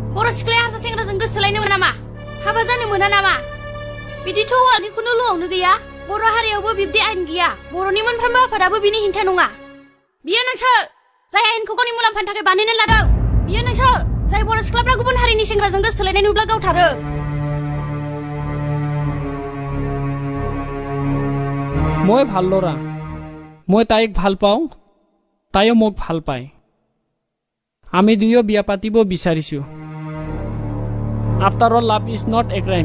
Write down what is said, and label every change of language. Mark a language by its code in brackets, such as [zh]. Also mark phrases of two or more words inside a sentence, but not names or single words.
[brx] सिख्लाया हारसा सेंग्राजों गोसोलायनो मोना नामा हाबा जानो मोना नामा बिदिथ' हौवानि खुनु ल'आवनो गैया बर' हारियावबो बिब्दि आयेन गैया बर'नि मोनफ्रोमबो आफादाबो बिनि हेंथा नङा बियो नोंसो जाय आयेनखौ गावनि मुलाम्फानि थाखाय बानायनानै लादों बियो नोंसो जाय बर' सिख्लाफ्रा गुबुन हारिनि सेंग्राजों गोसोलायनाय नुब्ला गावथारो [as] মই ভাল ল'ৰা মই তাইক ভাল পাওঁ তাইও মোক ভাল পায় আমি দুয়ো বিয়া পাতিব বিচাৰিছো [en] After all, love is not a crime.